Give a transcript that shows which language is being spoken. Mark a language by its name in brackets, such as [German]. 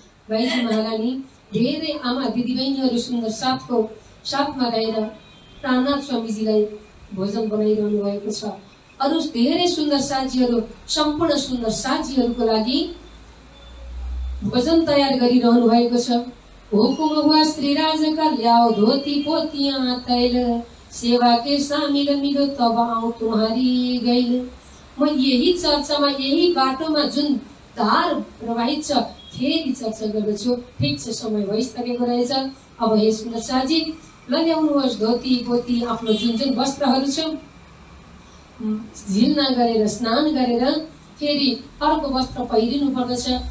[Nepali] बाईजी महारानी धेरै आमा दिदीबहिनीहरू सुन्दर साथमा रहेर प्राणनाथ स्वामीजीलाई भोजन बनाइरहनु भएको छ। अरू धेरै सुन्दर साथीहरू, सम्पूर्ण सुन्दर साथीहरूको लागि भोजन तयार गरिरहनु भएको छ। [Hindi] हुकुम हुआ श्रीराज का ल्याओ धोती पोतियां तैल, सेवा के सामिल मिलो तब आऊं तुम्हारी गैल। [Nepali] म यही चर्चामा, यही बाटोमा जुन धार प्रवाहित छ फेरि चर्चा गर्दछु। ठिक छ, समय भइसकेको रहेछ। अब हे सुन्दर साथी, ल्याउनुहोस् धोती पोती, आफ्नो जुन जुन वस्त्रहरू छ, झिल्ना गरेर स्नान गरेर फेरि अर्को वस्त्र पहिरिनु पर्दछ।